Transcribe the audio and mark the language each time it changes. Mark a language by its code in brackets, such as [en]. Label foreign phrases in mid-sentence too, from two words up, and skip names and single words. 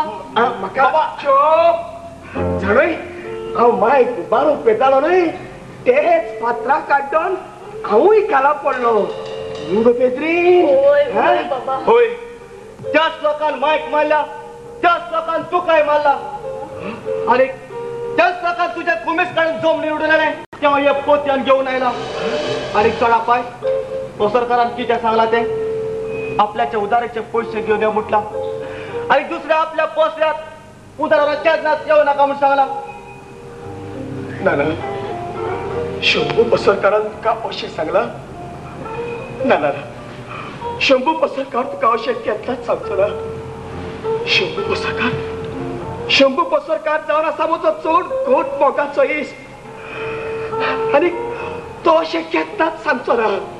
[kok] म्हाका जाणय हांव माय बारो पेतालो न्हय तेच फातराक काड्डोन हांवूय खाला पडलो गो पेद्री होय त्याच लोकांन मायक मारल्या [mr] त्याच लोकांना तू काय मारला आणि त्याच लोकांना तुझ्या कुमेस काढून जोम निवडून आले तेव्हा हे पोत्यान घेऊन आयला आणि चढा पाय पसरकरांना किती सांगला ते आपल्याच्या उदाराचे पैसे घेऊन या मुठला आणि दुसऱ्या आपल्या पोसल्यात उदाराच्या येऊ नका म्हणून सांगला [kok] नाना शंभू पसरकारान का अशें सांगला नाना शंभू पसरकार तुका अशें केन्नाच सांगचो ना शंभू पसरकार जावन आसा म्हजो चड घोट मोगाचो इश्ट आनी तो अशें केन्नाच सांगचो ना